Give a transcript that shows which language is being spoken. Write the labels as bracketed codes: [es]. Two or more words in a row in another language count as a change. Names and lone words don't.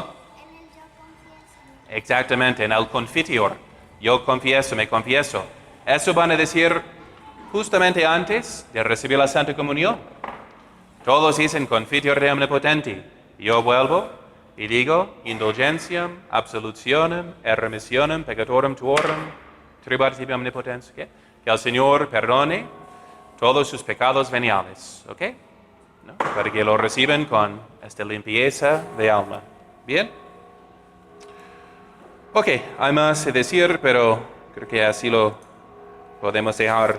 [es] Exactamente, en el confiteor. Yo confieso, me confieso. Eso van a decir justamente antes de recibir la Santa Comunión. Todos dicen [la] confiteor de omnipotente. [es] Yo vuelvo y digo [la] indulgentiam, absolutionem, et remissionem, peccatorum tuorum, tributive omnipotens. [es] ¿Okay? Que el Señor perdone todos sus pecados veniales. ¿Ok? ¿No? Para que lo reciban con esta limpieza de alma. ¿Bien? Ok, hay más que decir, pero creo que así lo podemos dejar.